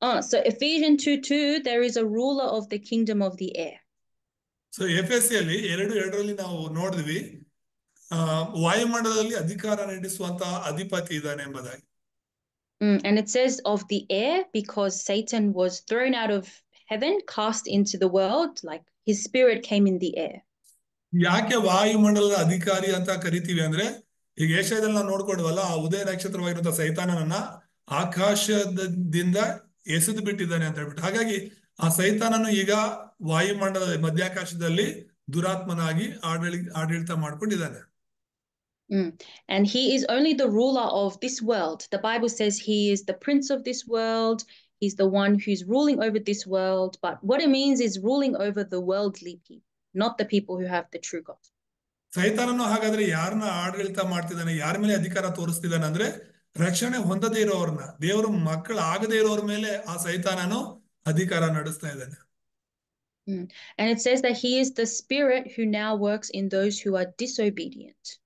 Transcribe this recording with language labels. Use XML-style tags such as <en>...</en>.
<en>So Ephesians 2:2, there is a ruler of the kingdom of the air.</en> <kn>So ಎಫೆಸಿಯಲ್ಲಿ 2:2 ನಾವು ನೋಡಿದ್ವಿ, ವಾಯುಮಂಡಲದಲ್ಲಿ ಅಧಿಕಾರ ನಡೆಸುವಂತಹ ಅಧಿಪತಿ ಇದ್ದಾನೆ ಎಂಬುದಾಗಿ.</kn> <en>And it says of the air because Satan was thrown out of heaven, cast into the world, like his spirit came in the air.</en> <kn>ಯಾಕೆ ವಾಯುಮಂಡಲದ ಅಧಿಕಾರಿ ಅಂತ ಕರಿತೀವಿ ಅಂದ್ರೆ, ಈಗ ಏಷ್ಯಾದಲ್ಲಿ ನಾವು ನೋಡ್ಕೊಂಡ್ವಲ್ಲ, ಆ ಉದಯ ನಕ್ಷತ್ರವಾಗಿರುವಂತಹ ಸೈತಾನನನ್ನ ಆಕಾಶದಿಂದ ಎಸೆದು ಬಿಟ್ಟಿದ್ದಾನೆ ಅಂತ ಹೇಳ್ಬಿಟ್ಟು. ಹಾಗಾಗಿ ಆ ಸೈತಾನನು ಈಗ ವಾಯುಮಂಡಲದ ಮಧ್ಯಾಕಾಶದಲ್ಲಿ ದುರಾತ್ಮನಾಗಿ ಆಡಳಿತ ಮಾಡ್ಕೊಂಡಿದ್ದಾನೆ.</kn> <en>And he is only the ruler of this world. The Bible says he is the prince of this world. He's the one who's ruling over this world. But what it means is ruling over the worldly people, not the people who have the true God.</en> <kn>ಸೈತಾನನು ಹಾಗಾದ್ರೆ ಯಾರನ್ನ ಆಡಳಿತ ಮಾಡ್ತಿದ್ದಾನೆ, ಯಾರ ಮೇಲೆ ಅಧಿಕಾರ ತೋರಿಸ್ತಿದ್ದಾನೆ ಅಂದ್ರೆ, ರಕ್ಷಣೆ ಹೊಂದದೇ ಇರೋರ್ನ, ದೇವರು ಮಕ್ಕಳು ಆಗದೇ ಇರೋರ ಮೇಲೆ ಆ ಸೈತಾನನು ಅಧಿಕಾರ ನಡೆಸ್ತಾ ಇದ್ದಾನೆ.</kn> <en>And it says that he is the spirit who now works in those who are disobedient.</en>